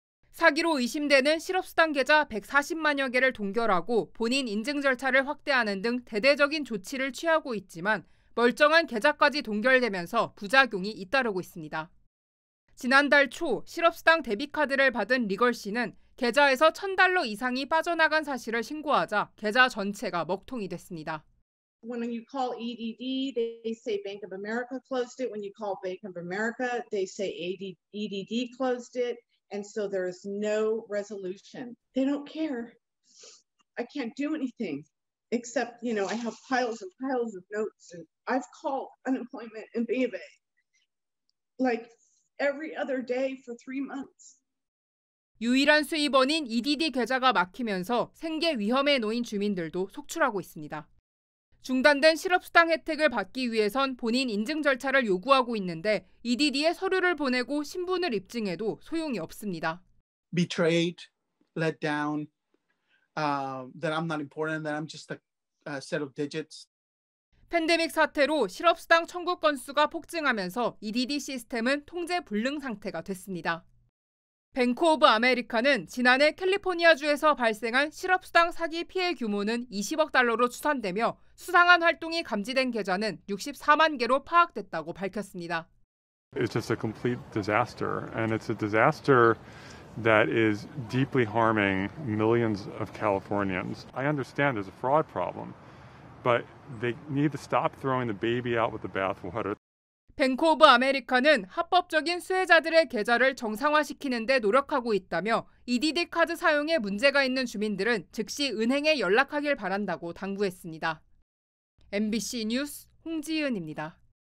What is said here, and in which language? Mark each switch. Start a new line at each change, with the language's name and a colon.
Korean: 사기로 의심되는 실업수당 계좌 140만여 개를 동결하고 본인 인증 절차를 확대하는 등 대대적인 조치를 취하고 있지만 멀쩡한 계좌까지 동결되면서 부작용이 잇따르고 있습니다. 지난달 초 실업수당 데비카드를 받은 리걸 씨는 계좌에서 $1,000 이상이 빠져나간 사실을 신고하자 계좌 전체가 먹통이 됐습니다.
English: When you call EDD, they say Bank of America closed it. When you call Bank of America, they say EDD closed it. And so there is no resolution. They don't care. I can't do anything. Except, I have piles and piles of notes, and I've called unemployment and B of A like every other day for 3 months.
Korean: 유일한 수입원인 EDD 계좌가 막히면서 생계 위험에 놓인 주민들도 속출하고 있습니다. 중단된 실업수당 혜택을 받기 위해선 본인 인증 절차를 요구하고 있는데 EDD에 서류를 보내고 신분을 입증해도 소용이 없습니다.
English: Betrayed, let down. That I'm not important, that I'm just a set of digits.
Korean: 팬데믹 사태로 실업수당 청구 건수가 폭증하면서 EDD 시스템은 통제 불능 상태가 됐습니다. 뱅크 오브 아메리카는 지난해 캘리포니아주에서 발생한 실업수당 사기 피해 규모는 20억 달러로 추산되며 수상한 활동이 감지된 계좌는 64만 개로 파악됐다고 밝혔습니다.
English: It's just a complete disaster, and it's a disaster that is deeply harming millions of Californians. I understand there's a fraud problem, but they need to stop throwing the baby out with the bathwater.
Korean: 뱅크 오브 아메리카는 합법적인 수혜자들의 계좌를 정상화시키는 데 노력하고 있다며 EDD 카드 사용에 문제가 있는 주민들은 즉시 은행에 연락하길 바란다고 당부했습니다. MBC 뉴스 홍지은입니다.